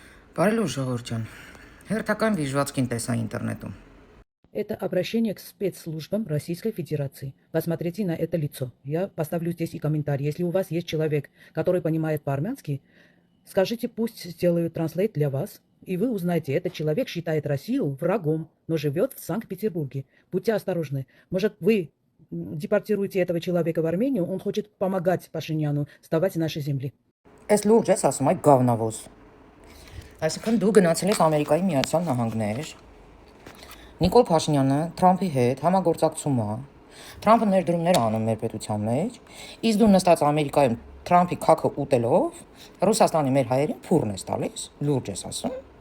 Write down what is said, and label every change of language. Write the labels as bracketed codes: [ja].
[hy] Բարելո ժողովրդյան, հերթական վիժվածքին տեսա ինտերնետում։ [ru] Это обращение к спецслужбам Российской Федерации. Посмотрите на это лицо. Я поставлю здесь и комментарий. Если у вас есть человек, который понимает по-армянски, скажите, пусть сделают транслейт для вас, и вы узнаете, этот человек считает Россию врагом, но живет в Санкт-Петербурге. Будьте осторожны. Может, вы депортируете этого человека в Армению, он хочет помогать Пашиняну вставать на нашей земле. [hy] Այս լուրջ ես ասում այդ գավնավոզ։ Այսինքն դու գնացել ես Ամերիկայի Միացյալ Նահանգներ։ Նիկոլ Փաշինյանը Թրամփի հետ համագործակցում է։ Թրամփը ներդրումներ անում մեր պետության մեջ, իսկ դու նստած Ամերիկայում Թրամփի քաքը ուտելով Ռուսաստանի մեր հայերին փուրն ես տալիս։ Լուրջ ես ասում։